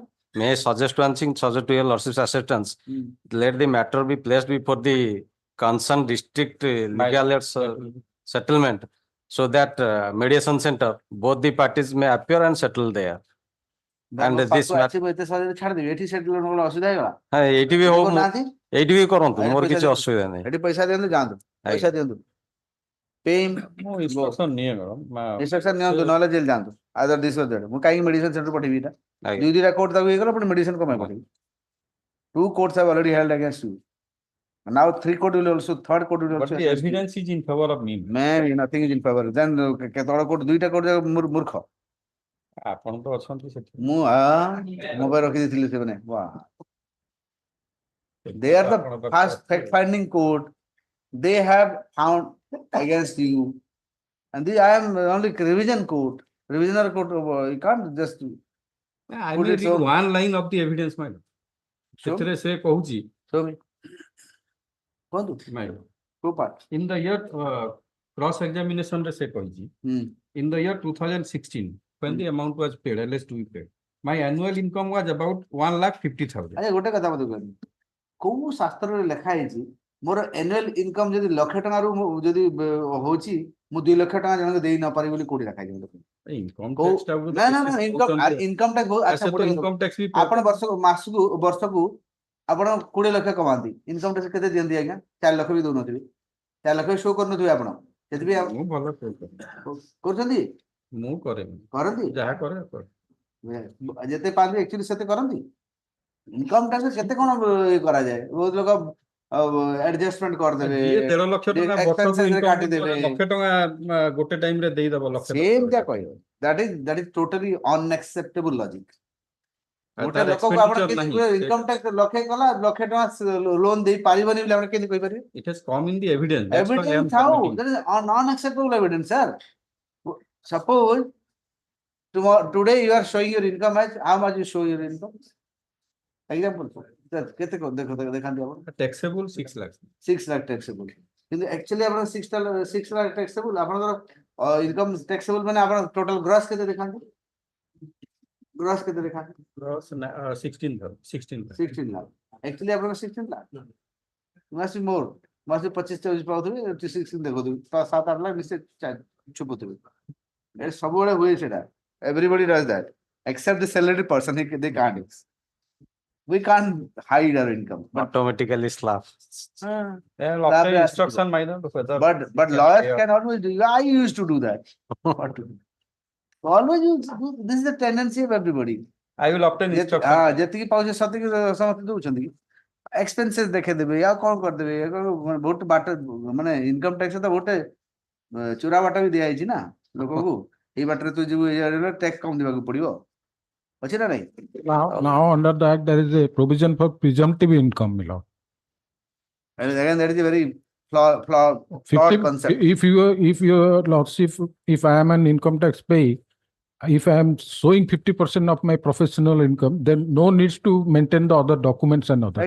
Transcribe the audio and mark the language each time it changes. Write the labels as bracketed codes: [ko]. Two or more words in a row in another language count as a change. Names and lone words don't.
[en] May I suggest one thing subject to your lordship's acceptance? Let the matter be placed before the concerned district legal aid settlement so that mediation center, both the parties may appear and settle there. And this matter, [or] ଛାଡି ଦେବି ଏଠି ସେଟଲ୍ କଣ ଅସୁବିଧା ହେଇଗଲା ଏଇଠି ବି ହଉ ନାହାନ୍ତି ଏଇଠି ବି କରନ୍ତୁ ଆରେ ମୋର ପଇସା କିଛି ଦିଅନ୍ତୁ। ଅସୁବିଧା ନାହିଁ। ଏଠି ପଇସା ଦିଅନ୍ତୁ ଯାଆନ୍ତୁ ପଇସା ଦିଅନ୍ତୁ [en] pay him [or] ମୁଁ instruction ନିଏ madam. instruction ନିଅନ୍ତୁ ନହେଲେ ଜେଲ ଯାଆନ୍ତୁ [en] other this or that [or] ମୁଁ କାହିଁକି ମେଡିସିନ ସେଣ୍ଟର ପଠେଇବି ଏଟା ଆଜ୍ଞା। ଦୁଇ ଦିଟା କୋର୍ଟ ତାକୁ ହେଇଗଲା ପୁଣି ମେଡିସିନ କଣ ପାଇଁ ପଠେଇବି [en] 2 courts have already held against you now 3 court will also third court will But also the against you. evidence is in favor of me. Maybe nothing is in favor then [or] କେତେବେଳେ କୋର୍ଟ ଦୁଇଟା କୋର୍ଟ ମୂର୍ଖ ଆପଣ ତ ଅଛନ୍ତି ସେଠି। ମୁଁ ମୋ ପାଇଁ ରଖିଦେଇଥିଲି ସେମାନେ [en] they are the first fact finding court they have found against you and I am only revision court revisional court you can't just I put will its read own. one line of the evidence, my lord. [or] ସେଥିରେ ସେ କହୁଛି [en] show me କୁହନ୍ତୁ my lord. two part In the year cross examination [or] ରେ ସେ କହିଛି [en] in the year 2016 when the amount was paid LS to be paid my annual income was about 1,50,000. [or] ଆଚ୍ଛା ଗୋଟେ କଥା ମତେ କହିବି କୋଉ ଶାସ୍ତ୍ରରେ ଲେଖା ହେଇଛି ମୋର [en] annual income [or] ଯଦି 1,00,000 ଟଙ୍କାରୁ ଯଦି ହଉଛି ମୁଁ 2 ଲକ୍ଷ ଟଙ୍କା ଜଣଙ୍କୁ ଦେଇ ନ ପାରିବି ବୋଲି କୋଉଠି ଲେଖା ହେଇଛି [en] income [or] କୋଉ tax ଟା ଗୋଟେ ନା ନା [en] basis ଇନକମ୍ [or] କହୁଛନ୍ତି। ଇନକମ୍ ଟା ଆଚ୍ଛା ସେ ତ [en] income tax [or] ବି ଆପଣ ବର୍ଷକୁ ଆପଣ 20 ଲକ୍ଷ କମାନ୍ତି [en] income tax [or] କେତେ ଦିଅନ୍ତି ଆଜ୍ଞା 4 ଲକ୍ଷ ବି ଦଉନଥିବେ 4 ଲକ୍ଷ ଶୋ କରୁନଥିବେ ଆପଣ ସେଥିପାଇଁ ମୁଁ ଭଲ କରୁଛନ୍ତି ମୁଁ କରେ କରନ୍ତି ଯାହା କରେ କରେ। ଯେତେ ପାଆନ୍ତି actually ସେତେ କରନ୍ତି [en] income tax [or] କେତେ କଣ ଇଏ କରାଯାଏ ବହୁତ ଲୋକ ଆଡଜଷ୍ଟମେଣ୍ଟ କରିଦେବେ ଯିଏ 13 ଲକ୍ଷ ଟଙ୍କା ବର୍ଷକୁ expenses ରେ [en] income [or] କାଟିଦେବେ ଲକ୍ଷେ ଟଙ୍କା ଗୋଟେ ଟାଇମ ରେ ଦେଇଦବ ଲକ୍ଷେ ଟଙ୍କା। ସେମିତିଆ କହିବ [en] that is totally unacceptable logic ଗୋଟେ [or] ତାର ଲୋକକୁ ଆପଣ [en] expenditure [or] କେମିତି ନାହିଁ। [en] income tax [or] ଲକ୍ଷେ କଲା ଲକ୍ଷେ ଟଙ୍କା ଲୋନ ଦେଇ ପାରିବନି ବୋଲି ଆପଣ କେମିତି କହିପାରିବେ [en] It has come in the evidence. That's why I am [or] evidence ଥାଉ [en] submitting. that is unacceptable evidence sir suppose tomorrow today you are showing your income as how much you show your income example [or] କେତେ ଦେଖାନ୍ତି ଆପଣ [en] Taxable 6 lakhs. 6 lakh taxable କିନ୍ତୁ actually ଆପଣ 6 lakh taxable ଆପଣଙ୍କର income taxable [or] ମାନେ ଆପଣ [en] total gross [or] କେତେ ଦେଖାନ୍ତି [en] gross [or] କେତେ ଦେଖାନ୍ତି [en] Gross 16 lakh. 16 lakh actually ଆପଣଙ୍କର 16 lakh must be more must be 25-26 [or] ପାଉଥିବେ 16 ଦେଖୁଥିବେ 7-8 ଲାખ ନିଶ୍ଚୟ ଛୁପୁଥିବେ ଏ ସବୁବେଳେ ହୁଏ ସେଟା [en] everybody does that except the salaried person they can't we can't hide our income Automatically slap. After instruction minor whether. but lawyers can always do I used to do that What to do? Always use this is the tendency of everybody I will obtain instruction. [or] ଯେତିକି ପାଉଛେ ସେତିକି ସମସ୍ତେ ଦଉଛନ୍ତି ଏକ୍ସପେନ୍ସେସ୍ ଦେଖେଇଦେବେ ଆଉ କଣ କରିଦେବେ ବହୁତ ବାଟ ମାନେ [en] income tax [or] ତ ଗୋଟେ ଚୋରା ବାଟ ବି ଦିଆଯାଇଛି ନା ଲୋକକୁ ଏଇ ବାଟରେ ତୁ ଯିବୁ ଟ୍ୟାକ୍ସ କମ ଦେବାକୁ ପଡିବ ଅଛି ନା ନାଇଁ [en] Now under the act, there is a provision for presumptive income, my lord. and again that is a very flawed 50 concept if your lordship, if I am an income tax pay, if I am showing 50% of my professional income, then no needs to maintain the other documents and other.